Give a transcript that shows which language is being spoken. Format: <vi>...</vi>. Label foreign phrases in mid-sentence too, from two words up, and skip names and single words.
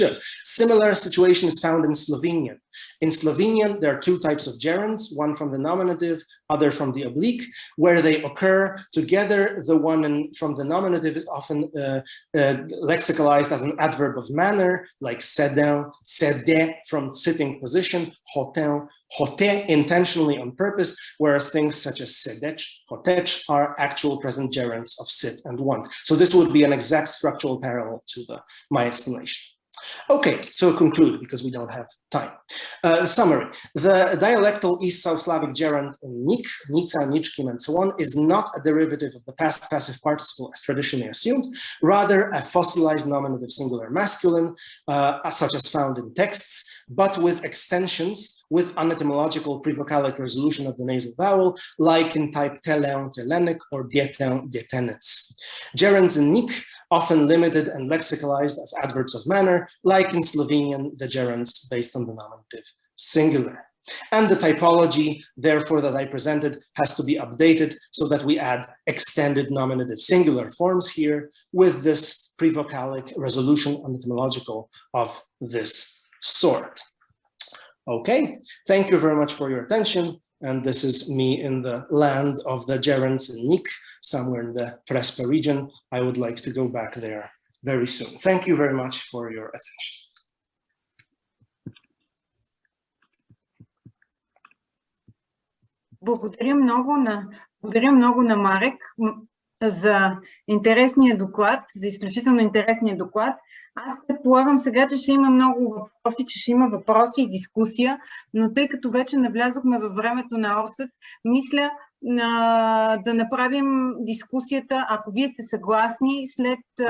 <en>Similar situation is found in Slovenian. In Slovenian, there are two types of gerunds, one from the nominative, other from the oblique, where they occur together. The one from the nominative is often lexicalized as an adverb of manner, like</en> <sl>sedel, sede</sl> <en>from sitting position,</en> <sl>hotel, hote</sl> <en>intentionally on purpose, whereas things such as</en> <sl>sedech, hotech</sl> <en>are actual present gerunds of sit and want. So this would be an exact structural parallel to my explanation. Okay, so conclude because we don't have time. Summary: the dialectal East South Slavic gerund</en> <bg>nik, nica, nichkim,</bg> <en>and so on is not a derivative of the past passive participle as traditionally assumed, rather a fossilized nominative singular masculine, such as found in texts, but with extensions with unetymological prevocalic resolution of the nasal vowel, like in type</en> <bg>teleon, telenik,</bg> <en>or</en> <bg>dieteon, dietenets.</bg> <en>Gerunds in nik often limited and lexicalized as adverbs of manner, like in Slovenian, the gerunds based on the nominative singular. And the typology, therefore, that I presented has to be updated so that we add extended nominative singular forms here with this prevocalic resolution and etymological of this sort. Okay, thank you very much for your attention. And this is me in the land of the gerunds in nik, somewhere in the Prespa region. I would like to go back there very soon. Thank you very much for your attention.</en> <bg>Благодаря много на Марек за интересния доклад, за изключително интересния доклад. Аз предполагам сега, че ще има много въпроси, че ще има въпроси и дискусия, но тъй като вече навлязохме във времето на Орсът, мисля да направим дискусията, ако вие сте съгласни, след...</bg>